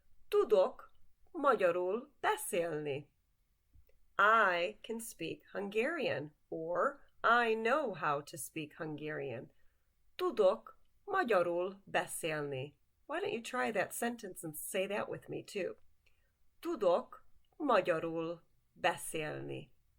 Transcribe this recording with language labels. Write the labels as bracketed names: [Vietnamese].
[Hungarian] Tudok magyarul beszélni. [English] I can speak Hungarian, or I know how to speak Hungarian. [Hungarian] Tudok magyarul beszélni. [English] Why don't you try that sentence and say that with me too? [Hungarian] Tudok magyarul beszélni.